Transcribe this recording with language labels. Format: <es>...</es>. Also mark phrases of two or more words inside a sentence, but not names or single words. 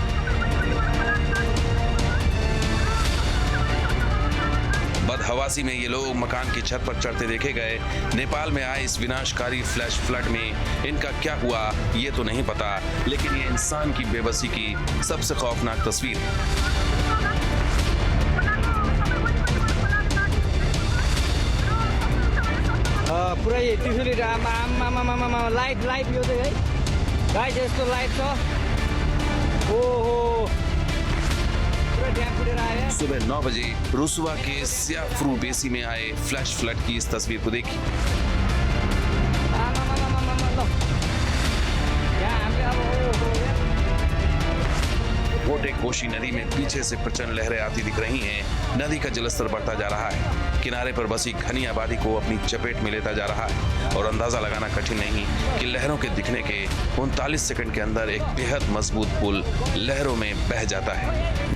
<hi>बदहवासी में ये लोग मकान की छत पर चढ़ते देखे गए। नेपाल में आए इस विनाशकारी फ्लैश फ्लड में इनका क्या हुआ ये तो नहीं पता, लेकिन ये इंसान की बेबसी की सबसे खौफनाक तस्वीर है।</hi> <ne>पुरै त्यसैले लाइट यो चाहिँ है गाइस यस्तो लाइट छ। ओहो पुरा ड्याम फुटेर आयो।</ne> <hi>सुबह 9 बजे रसुवा के स्याफ्रू बेसी में आए फ्लैश फ्लड की इस तस्वीर को देखी। मोटे कोशी नदी में पीछे से प्रचंड लहरें आती दिख रही हैं। नदी का जलस्तर बढ़ता जा रहा है, किनारे पर बसी घनी आबादी को अपनी चपेट में लेता जा रहा है और अंदाजा लगाना कठिन नहीं कि लहरों के दिखने के 39 सेकंड के अंदर एक बेहद मजबूत पुल लहरों में बह जाता है।</hi>